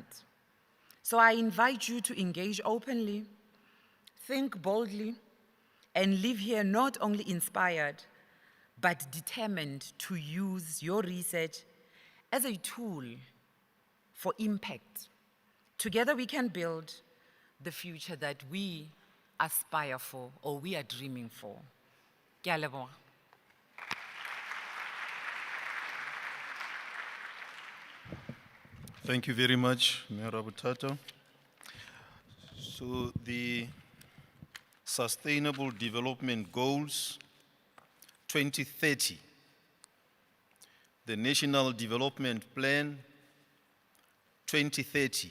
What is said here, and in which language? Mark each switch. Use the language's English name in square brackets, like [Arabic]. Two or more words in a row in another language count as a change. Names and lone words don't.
[English] So I invite you to engage openly, think boldly, and leave here not only inspired, but determined to use your research as a tool for impact. Together we can build the future that we aspire for or we are dreaming for. [Southern Sotho] Ke a leboha. [English] Thank you very much, Mayor Abutato. So the Sustainable Development Goals 2030, the National Development Plan 2030.